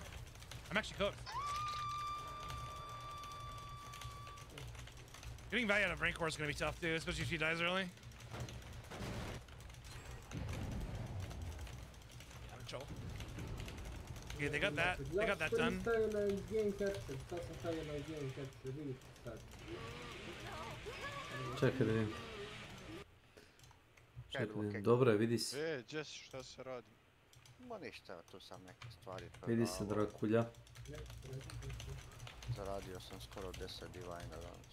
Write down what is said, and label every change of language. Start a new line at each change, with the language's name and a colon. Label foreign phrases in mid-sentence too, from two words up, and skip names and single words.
English: I'm actually cooked. Getting value out of Rancor is gonna be tough, dude, especially if he dies early. Yeah, they got that. They got that done.
Serbian: Čekaj da vidim. Dobro je, vidi se. Jess, šta se radi? Ma ništa, tu sam neke stvari Vidi se Drakulja. Zaradio sam skoro 10 divajna danas.